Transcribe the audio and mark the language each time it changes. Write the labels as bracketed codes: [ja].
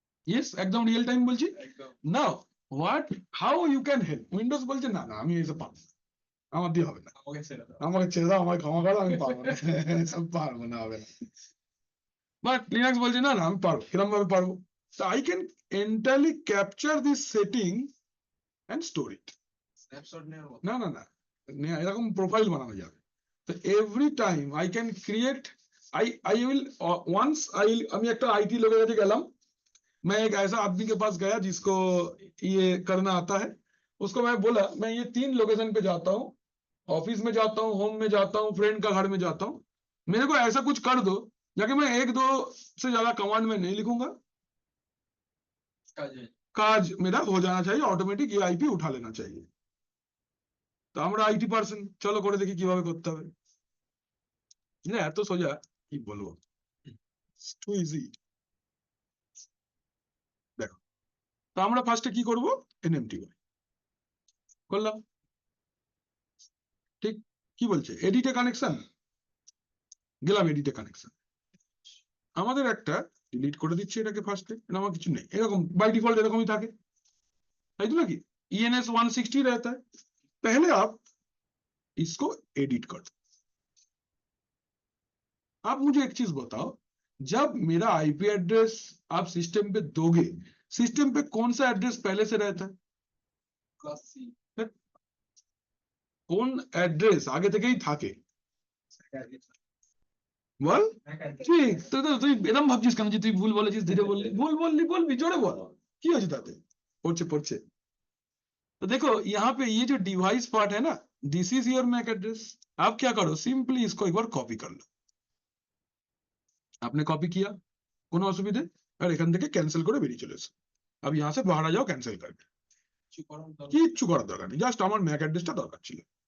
[bn] Yes একদম real time বলছি now what how you can help Windows বলছে না না আমি এসব পারবো না আমার দিয়ে হবে না আমাকে ছেড়ে দাও আমাকে ক্ষমা করো আমি পারবো না সব পারবো না হবে না বাট লিনাক্স বলছে না না আমি পারবো কিরম ভাবে পারবো [en] so I can entirely capture this setting and store it [bn] snapshot নেওয়ার মতো না না না এরকম প্রোফাইল বানানো যাবে তো every time I can create I will once আমি একটা আইটি লোকের কাছে গেলাম [hi] मैं एक ऐसा आदमी के पास गया जिसको ये करना आता है उसको मैं बोला मैं ये 3 लोकेशन पे जाता हूँ ऑफिस में जाता हूँ होम में जाता हूँ फ्रेंड का घर में जाता हूँ मेरे को ऐसा कुछ कर दो जाके मैं 1-2 से ज्यादा कमांड में नहीं लिखूंगा [bn] কাজে [hi] काज मेरा हो जाना चाहिए ऑटोमेटिक ये आईपी उठा लेना चाहिए [bn] তো আমরা আইটি পার্সন, চলো করে দেখি কিভাবে করতে হবে। না এত সোজা, কি বলবো, টু ইজি। দেখো, তো আমরা ফার্স্টে কি করব, এনএমটি করলাম। ঠিক, কি বলছে, এডিটে কানেকশন, গেলাম এডিটে কানেকশন। আমাদের একটা ডিলিট করে দিচ্ছি এটাকে ফার্স্টে, আমার কিছু নেই, এরকম বাই डिफॉल्ट এরকমই থাকে, তাই তো নাকি? [hi] ENS 160 रहता है। पहले आप इसको एडिट कर दो। आप मुझे एक चीज बताओ, जब मेरा आईपी एड्रेस आप सिस्टम पे दोगे, सिस्टम पे कौन सा एड्रेस पहले से रहता है? [en] Class C. [bn] কোন অ্যাড্রেস আগে থেকেই থাকে, বল? ঠিক, তো তুই এরকম ভাবছিস কেন যে তুই ভুল বলেছিস, ধীরে বললি, ভুল বললি বলবি, জোরে বল, কি হয়েছে তাতে? পড়ছে পড়ছে। [hi] तो देखो यहाँ पे ये जो डिवाइस पार्ट है ना, [en] This is your MAC address. [hi] आप क्या करो, सिंपली इसको एक बार कॉपी कर लो। आपने कॉपी किया, [bn] কোনো অসুবিধে? আর এখান থেকে ক্যান্সেল করে বেরিয়ে চলে এসো। [hi] अब यहाँ से बाहर आ जाओ कैंसिल करके, [bn] কিচ্ছু করার দরকার নেই, জাস্ট আমার ম্যাক অ্যাড্রেসটা দরকার ছিল।